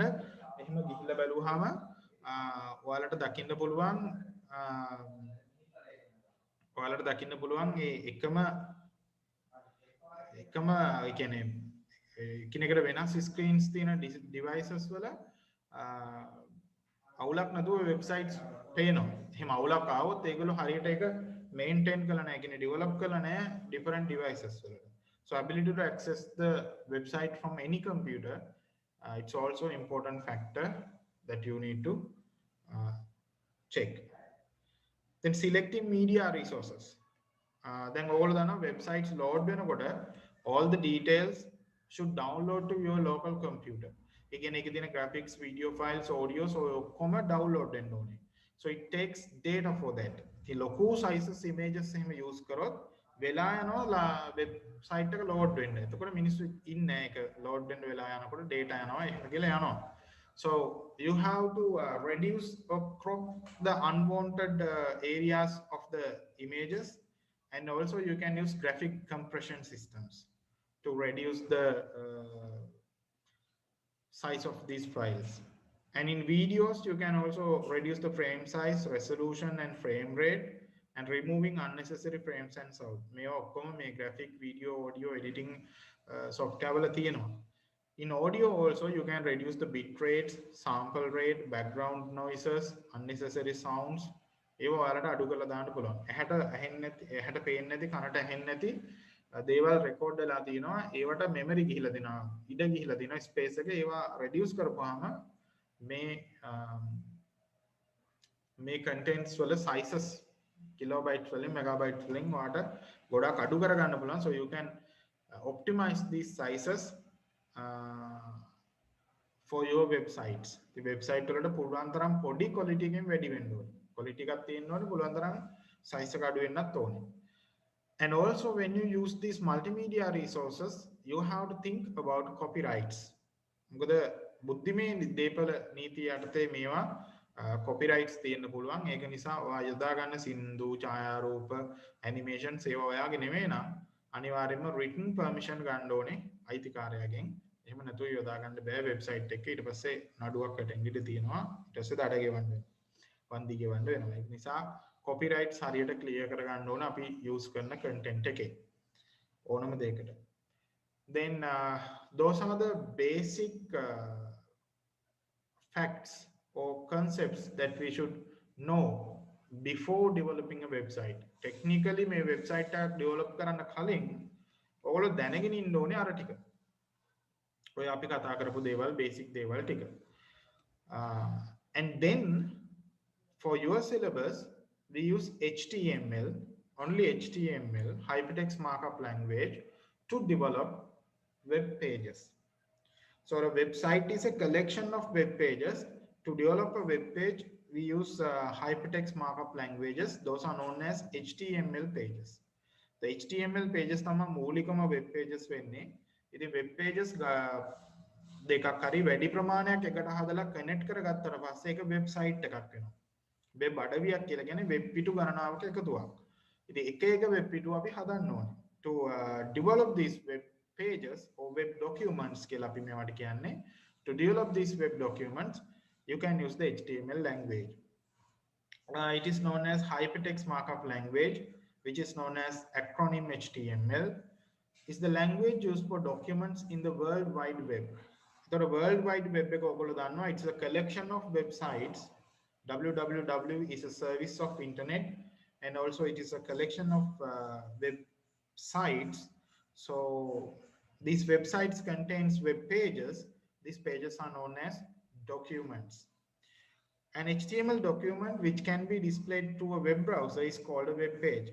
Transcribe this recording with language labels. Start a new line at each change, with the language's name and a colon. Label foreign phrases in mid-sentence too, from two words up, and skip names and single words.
Sinhala: එහෙම ගිහිල්ලා බැලුවාම ඔයාලට දකින්න පුළුවන් මේ එකම ඒ කියන්නේ එකිනෙකට වෙනස් ස්ක්‍රීන්ස් තියෙන ඩිවයිසස් වල අවුලක් නැතුව වෙබ්සයිට්ස් පේනවා. එහෙම අවුලක් ආවොත් ඒගොල්ලෝ හරියට ඒක මේන්ටේන් කරලා නැහැ. කියන්නේ ඩෙවලොප් කරලා නැහැ
English: different devices
Sinhala: වලට.
English: So ability to access the website from any computer, it's also important factor that you need to check. Then selecting media resources. Then all the websites load වෙනකොට all the details should download to your local computer. Again,
Sinhala: එකේ තියෙන
English: graphics, video files, audios
Sinhala: ඔක්කොම download වෙන්න ඕනේ.
English: So it takes data for that.
Sinhala: ඉතින් ලොකු
English: sizes images
Sinhala: එහෙම use කරොත් වෙලා යනවා website එක load වෙන්න. එතකොට මිනිස්සු ඉන්නේ ඒක load වෙන්න වෙලා යනකොට data යනවා එහෙම කියලා යනවා.
English: So you have to reduce or crop the unwanted areas of the images, and also you can use graphic compression systems to reduce the size of these files. And in videos you can also reduce the frame size, resolution and frame rate, and removing unnecessary frames and sound.
Sinhala: මේ ඔක්කොම මේ
English: graphic video audio editing software
Sinhala: වල තියෙනවා.
English: In audio also you can reduce the bit rates, sample rate, background noises, unnecessary sounds.
Sinhala: ඒව ඔයාලට අඩු කරලා දාන්න පුළුවන්. ඇහැට පේන්නේ නැති කනට ඇහෙන්නේ නැති දේවල් රෙකෝඩ් වෙලා තියෙනවා. ඒවට මෙමරි ගිහිලා දෙනවා. ඉඩ ගිහිලා දෙනවා ස්පේස් එක. ඒවා reduce කරපුවාම මේ contents වල
English: sizes kilobytes
Sinhala: වලින් megabytes වලින් ඔයාලට ගොඩක් අඩු කරගන්න පුළුවන්.
English: So you can optimize these sizes for your websites. The website
Sinhala: වලට පුළුවන් තරම් පොඩි quality එකකින් වැඩි වෙන්න ඕනේ. quality එකක් තියෙන්න ඕනේ, පුළුවන් තරම් size එක අඩු වෙන්නත් ඕනේ.
English: And also when you use these multimedia resources, you have to think about copyrights.
Sinhala: මොකද බුද්ධිමය දීපල නීතිය යටතේ මේවා copyrights තියෙන්න පුළුවන්. ඒක නිසා ඔයා යොදා ගන්න සින්දු, ඡායාරූප, animations ඒවා ඔයාගේ නෙමෙයි නම් අනිවාර්යයෙන්ම
English: written permission
Sinhala: ගන්න ඕනේ අයිතිකාරයාගෙන්. එහෙම නැතුව යොදා ගන්න බෑ වෙබ්සයිට් එකේ. ඊට පස්සේ නඩුවක් වැටෙන්න ඉඩ තියෙනවා. ඊට පස්සේ දඩ ගෙවන්න වෙනවා. වන්දි ගෙවන්න වෙනවා. ඒක නිසා copyrights හරියට clear කරගන්න ඕන අපි use කරන content එකේ ඕනම දෙයකට.
English: Then those are the basic facts or concepts that we should know before developing a website.
Sinhala: Technically මේ website එක develop කරන්න කලින් ඔයගොල්ලෝ දැනගෙන ඉන්න ඕනේ අර ටික. ඔය අපි කතා කරපු දේවල් basic දේවල් ටික.
English: And then for your syllabus we use HTML, only HTML, hypertext markup language, to develop web pages. So a website is a collection of web pages. To develop a web page, we use hypertext markup languages. Those are known as HTML pages. The HTML pages
Sinhala: තමයි මූලිකම
English: web pages
Sinhala: වෙන්නේ. ඉතින්
English: web pages
Sinhala: දෙකක් හරි වැඩි ප්‍රමාණයක් එකට හදලා connect කරගත්තට පස්සේ ඒක website එකක් වෙනවා. web අඩවියක් කියලා කියන්නේ web පිටු ගණනාවක එකතුවක්. ඉතින් එක web පිටු අපි හදන්න ඕනේ.
English: To develop these web pages or web documents
Sinhala: කියලා අපි මේවට කියන්නේ.
English: To develop these web documents, you can use the HTML language. It is known as hypertext markup language, which is known as acronym HTML. Is the language used for documents in the World Wide Web.
Sinhala: The World Wide Web එක ඔයගොල්ලෝ දන්නවා,
English: it's a collection of websites. www is a service of internet, and also it is a collection of websites. So these websites contains web pages. These pages are known as documents. An HTML document which can be displayed to a web browser is called a web page.